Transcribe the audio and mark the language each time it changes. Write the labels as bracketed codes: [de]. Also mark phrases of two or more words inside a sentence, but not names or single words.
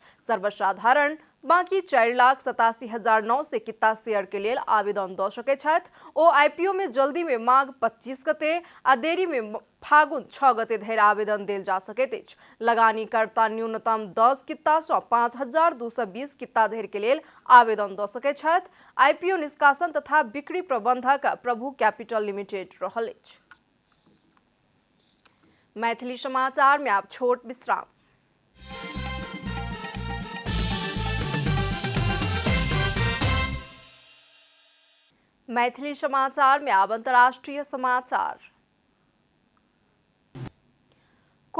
[mai] सर्वसाधारण बाकी 4,87,900 किता शेयर के लेल आवेदन द सकै छथि। ओ आईपीओ में जल्दी में माघ 25 गते आ देरी में फागुन 6 गते धरि आवेदन देल जा सकैत अछि। लगानीकर्ता न्यूनतम 10 किता से 5,220 किता धरि के लेल आवेदन द सकै छथि। आईपीओ निष्कासन तथा बिक्री प्रबंधक प्रभु कैपिटल लिमिटेड रहल अछि। मैथिली समाचार में आप छोट विश्राम। मैथिली समाचार में अब अंतर्राष्ट्रीय समाचार।